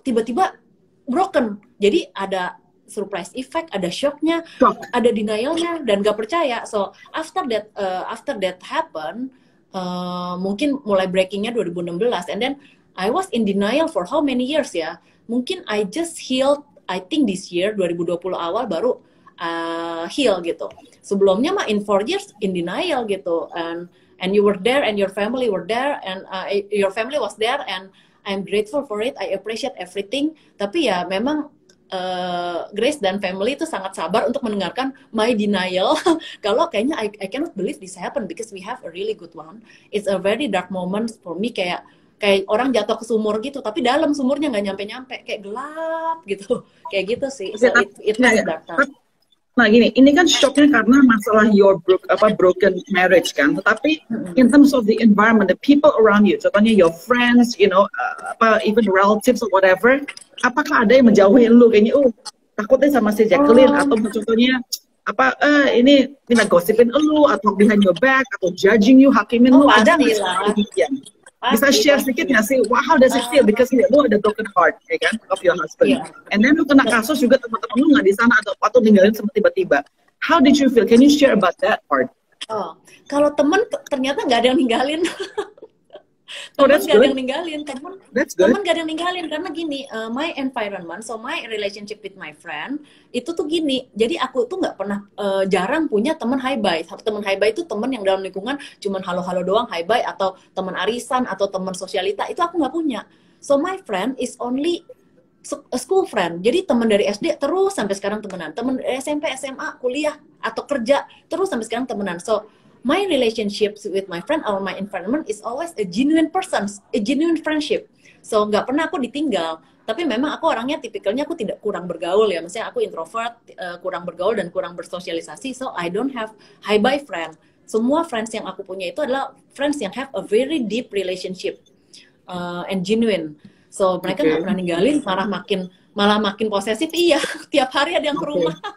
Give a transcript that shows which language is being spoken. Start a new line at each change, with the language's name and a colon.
Indonesian: Tiba-tiba broken, jadi ada surprise effect, ada shocknya, ada denialnya, dan nggak percaya.
English: So after that happen,
Indonesian: mungkin mulai breakingnya 2016,
English: and then I was in denial for how many years ya?
Indonesian: Mungkin
English: I just healed, I think this year 2020
Indonesian: awal baru heal gitu. Sebelumnya mah
English: in 4 years in denial gitu, and you were there and your family were there and your family was there and I'm grateful for it, I appreciate everything.
Indonesian: Tapi ya memang Grace dan family itu sangat sabar untuk mendengarkan
English: my denial.
Indonesian: Kalau kayaknya
English: I cannot believe this happened because we have a really good one. It's a very dark moment for me,
Indonesian: kayak orang jatuh ke sumur gitu, tapi dalam sumurnya nggak nyampe-nyampe, kayak gelap gitu, kayak gitu sih.
English: So it was dark time.
Indonesian: Nah gini, ini kan shocknya karena masalah
English: your broken marriage
Indonesian: kan, tetapi
English: in terms of the environment, the people around you,
Indonesian: contohnya
English: your friends, you know, even relatives or whatever,
Indonesian: apakah ada yang menjauhin lu kayaknya, takutnya sama si Jacqueline, atau contohnya ini gosipin lu, atau
English: behind your back,
Indonesian: atau
English: judging you,
Indonesian: hakimin lu, ada nggak sih? Bisa share sedikit nggak sih,
English: how does it feel,
Indonesian: because lu ada broken heart, ya kan,
English: of your husband,
Indonesian: and then lu kena kasus juga teman-teman lu nggak di sana atau ninggalin tiba-tiba.
English: How did you feel? Can you share about that part?
Indonesian: Kalau temen ternyata nggak ada yang ninggalin. Temen gak ada yang ninggalin, temen gak ada yang ninggalin, karena gini,
English: my environment, so my relationship with my friend,
Indonesian: itu tuh gini, jadi aku tuh gak pernah, jarang punya temen hi-bye. Temen hi-bye itu temen yang dalam lingkungan cuman halo-halo doang, hi-bye, atau temen arisan, atau temen sosialita, itu aku gak punya.
English: So my friend is only a school friend,
Indonesian: jadi temen dari SD terus sampai sekarang temenan, temen SMP, SMA, kuliah, atau kerja, terus sampai sekarang temenan.
English: So my relationships with my friend or my environment is always a genuine person, a genuine friendship.
Indonesian: So nggak pernah aku ditinggal. Tapi memang aku orangnya tipikalnya aku tidak kurang bergaul ya. Maksudnya aku introvert, kurang bergaul dan kurang bersosialisasi.
English: So I don't have hi-bye friend.
Indonesian: Semua friends yang aku punya itu adalah friends yang
English: have a very deep relationship and genuine.
Indonesian: So mereka nggak pernah ninggalin, malah makin posesif. Iya, tiap hari ada yang ke rumah.